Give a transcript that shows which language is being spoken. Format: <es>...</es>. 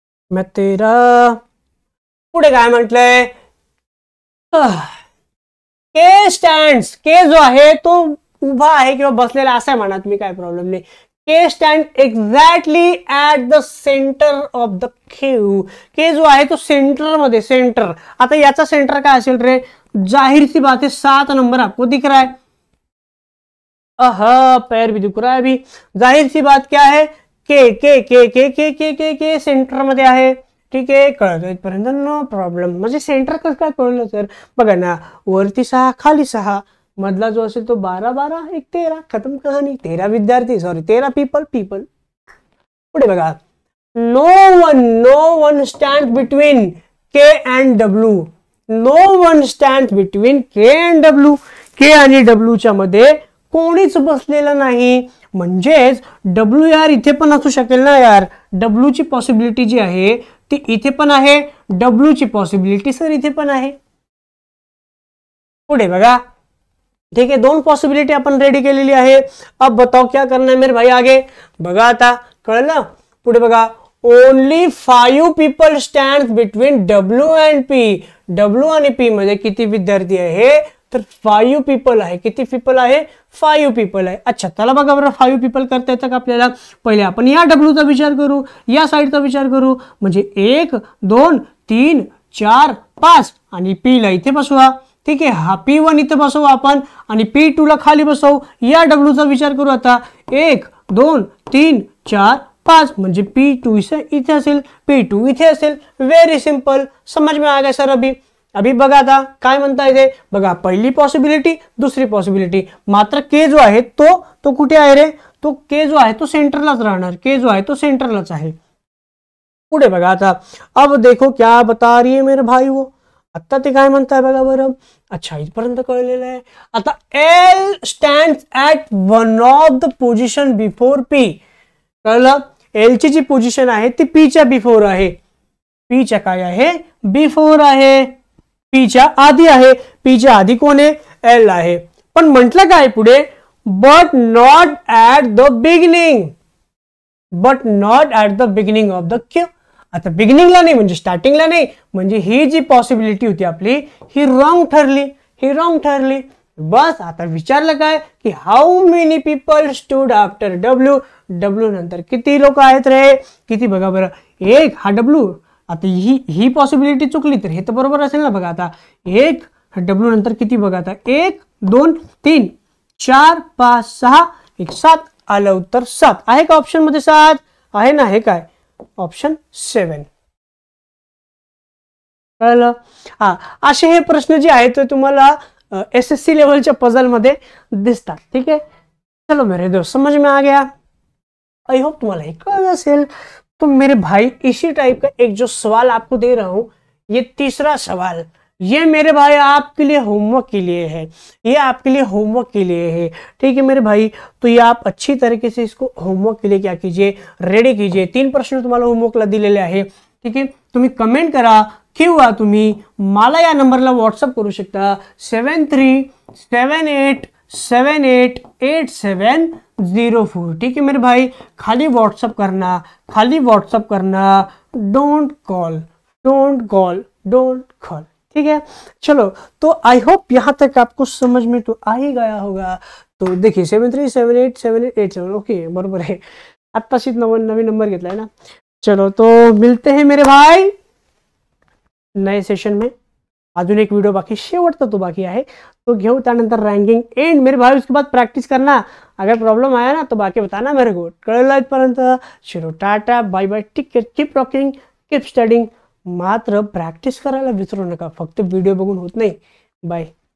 <mr>मैं 13 पुढे काय म्हटलंय, के स्टँड्स, के जो आहे तो उभा आहे किंवा बसलेला असा म्हणा तुम्ही, काय प्रॉब्लेम नाही.</mr> <en>K stand exactly at the centre of the queue.</en> <mr>के जो आहे तो सेंटर मध्ये, सेंटर. आता याचा सेंटर काय असेल रे,</mr> <hi>जाहिर सी बात है 7 नंबर आपको दिख रहा है. पैर भी दिख रहा है अभी. जाहिर सी बात क्या है, के के के के के के के के</hi> <mr>सेंटर मध्ये आहे. ठीक आहे, कळतं इथपर्यंत, नो प्रॉब्लेम. म्हणजे सेंटर कसं काय कळलं सर, बघा ना, वरती 6 खाली 6, मधला जो असेल तो 12 12 1 13, खतम कहाणी. 13 विद्यार्थी,</mr> <en>Sorry 13 people.</en> <mr>पुढे बघा,</mr> <en>No one stand between K and W. No one stand between K and W.</en> <mr>के आणि डब्ल्यूच्या मध्ये कोणीच बसलेलं नाही. म्हणजेच डब्ल्यू यार इथे पण असू शकेल ना यार. डब्ल्यूची पॉसिबिलिटी जी आहे ती इथे पण आहे, डब्ल्यूची पॉसिबिलिटी सर इथे पण आहे. पुढे बघा,</mr> <hi>ठीक है,</hi> <mr>2 पॉसिबिलिटी अपन रेडी केलेली आहे.</mr> <hi>अब बताओ क्या करना है मेरे भाई आगे.</hi> <mr>बघा आता कळलं. पुढे बघा,</mr> <en>Only 5 people stand between W and P.</en> <mr>W आणि पी मध्ये किती विद्यार्थी आहे, तर 5 पीपल आहे. किती पीपल आहे, 5 पीपल आहे. अच्छा चला बघा बरं, 5 पीपल करता येतं का आपल्याला. पहिले आपण या डब्ल्यूचा विचार करू, या साईडचा विचार करू. म्हणजे 1 2 3 4 5 आणि पी ला इथे बसवा. ठीक आहे, हा P1 इथे बसवू आपण आणि P2 ला खाली बसवू. या डब्ल्यूचा विचार करू आता. 1 2 3 4 5 म्हणजे P2 इथे असेल, P2 इथे असेल.</mr> <en>very simple,</en> <hi>समझ में आ गया सर.</hi> <mr>अभी बघा आता काय म्हणता येते. बघा पहिली पॉसिबिलिटी, दुसरी पॉसिबिलिटी. मात्र के जो आहे तो कुठे आहे रे, तो के जो आहे तो सेंटरलाच राहणार. के जो आहे तो सेंटरलाच आहे. पुढे बघा आता,</mr> <hi>अब देखो क्या बता रही है मेरे भाई वो.</hi> <mr>आता ते काय म्हणताय बघा बरं. अच्छा इथपर्यंत कळलेलं आहे.</mr> <en>आता L stand at one of the position before P.</en> <mr>कळलं, एलची जी पोझिशन आहे ती पीच्या बिफोर आहे. पीच्या काय आहे, बिफोर आहे. पीच्या आधी आहे. पीच्या आधी कोण आहे, एल आहे. पण म्हटलं काय पुढे,</mr> <en>But not at the beginning. But not at the beginning of the queue.</en> <mr>आता बिगिनिंगला नाही म्हणजे स्टार्टिंगला नाही, म्हणजे ही जी पॉसिबिलिटी होती आपली ही रॉंग ठरली. बस आता विचारलं काय की</mr> <en>How many people stood after W.</en> <mr>W नंतर किती लोक आहेत रे, किती बघा बरं. 1 हा डब्ल्यू. आता ही पॉसिबिलिटी चुकली तर हे तर बरोबर असेल ना. बघा आता 1 डब्ल्यू नंतर किती बघा आता, 1 2 3 4 5 6 1 7 आलं उत्तर 7. आहे का ऑप्शन मध्ये 7? आहे ना. हे काय ऑप्शन 7. कळलं? हा, असे हे प्रश्न जे आहेत ते तुम्हाला SSC लेवलच्या पजल मध्ये दिसतात.</mr> <hi>ठीक है, चलो मेरे दोस्त समझ में आ गया.</hi> <en>I hope</en> <hi>तुम्हारा एक असेल. तो मेरे भाई इसी टाइप का एक जो सवाल आपको दे रहा हूं, ये तीसरा सवाल, ये मेरे भाई आपके लिए होमवर्क के लिए है, ये आपके लिए होमवर्क के लिए है. ठीक है मेरे भाई, तो ये आप अच्छी तरीके से इसको होमवर्क के लिए क्या कीजिए, रेडी कीजिए.</hi> <mr>3 प्रश्न तुम्हाला होमवर्कला दिलेले आहे.</mr> <hi>ठीक आहे,</hi> <mr>तुम्ही कमेंट करा किंवा तुम्ही मला या नंबरला व्हॉट्सअप करू शकता 7378788704.</mr> <hi>ठीक है मेरे भाई, खाली व्हाट्सअप करना, खाली व्हाट्सअप करना,</hi> <en>Don't call, don't call, don't call.</en> <hi>ठीक है, चलो तो</hi> <en>I hope</en> <hi>यहाँ तक आपको समझ में तो आ ही गया होगा. तो देखिए</hi> <mr>73787887. ओके बरोबर आहे. आत्ताशीच नवीन नंबर घेतलाय ना.</mr> <hi>चलो तो मिलते हैं मेरे भाई नए सेशन में.</hi> <mr>अजून एक वीडियो बाकी, शेवटचा तो बाकी आहे, तो घेऊ.</mr> <hi>त्यानंतर रँकिंग एंड मेरे भाई. उसके बाद प्रैक्टिस करना. अगर प्रॉब्लम आया ना तो बाकी बताना मेरे को.</hi> <mr>कळलं इथपर्यंत?</mr> <hi>चलो tata</hi> <mr>bye bye.</mr> <en>Take care, keep rocking, keep studying.</en> <mr>मात्र प्रॅक्टिस करायला विसरू नका. फक्त व्हिडिओ बघून होत नाही. बाय.</mr>